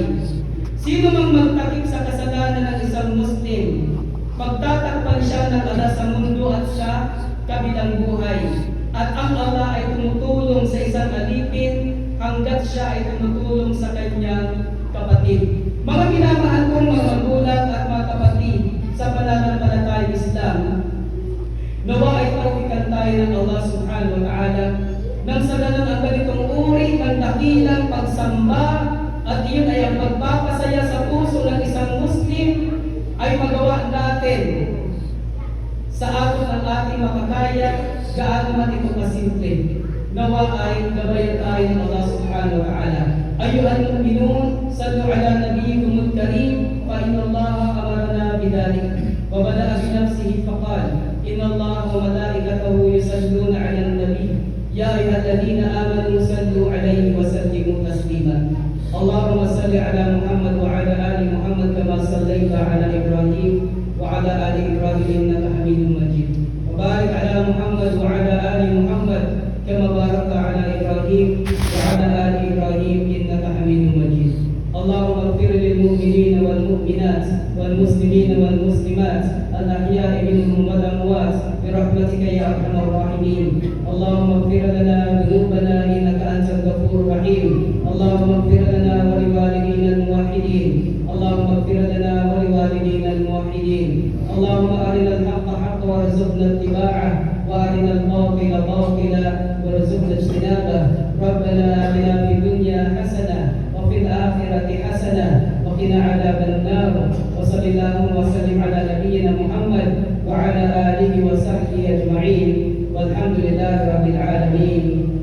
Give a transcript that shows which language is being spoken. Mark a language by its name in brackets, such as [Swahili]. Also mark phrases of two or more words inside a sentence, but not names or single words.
[Filipino] Sino mang magtakip sa kasalanan ng isang Muslim, pagtatakpan siya ng Allah sa mundo at sa kabilang buhay. At ang Allah ay tumutulong sa isang alipin hanggat siya ay tumutulong sa kanyang kapatid. Mga minamahal kong mga magulang at mga kapatid sa pananampalatayang Islam, nawa ay tawfikan tayo ng Allah [Arabic] سبحانه وتعالى [Filipino] nang sa ganun ang ganitong uri ng dakilang pagsamba at iyon ay ang pagpapasaya sa puso ng isang Muslim ay magawa natin sa aton ang ating makakaya, gaano man ito kasimple. Nawa ay gabayan tayo ng Allah [Arabic] سبحانه وتعالى. أيها المؤمنون صلوا على نبيكم الكريم فإن الله أمرنا بذلك. وبدأ بنفسه فقال إن الله وملائكته يصلون على النبي. يا أيها الذين آمنوا صلوا عليه وسلموا تسليما. اللهم صل على محمد وعلى آل محمد كما صليت على إبراهيم وعلى آل إبراهيم إنك حميد مجيد. وبارك على محمد وعلى آل محمد كما باركت على إبراهيم وعلى آل إبراهيم إنك حميد مجيد. اللهم اغفر للمؤمنين والمؤمنات والمسلمين والمسلمات الأحياء منهم والأموات برحمتك يا أرحم الراحمين. اللهم اغفر لنا ذنوبنا إنك أنت الغفور الرحيم. اللهم اغفر لنا ولوالدينا الموحدين. اللهم اغفر لنا ولوالدينا الموحدين. اللهم أرنا الحق حقا وارزقنا اتباعه وأرنا الباطل باطلا وارزقنا اجتنابه. ربنا آتنا في الدنيا حسنة وفي الآخرة حسنة وقنا عذاب النار. وصلى الله وسلم على نبينا محمد وعلى آله وصحبه أجمعين. والحمد لله رب العالمين.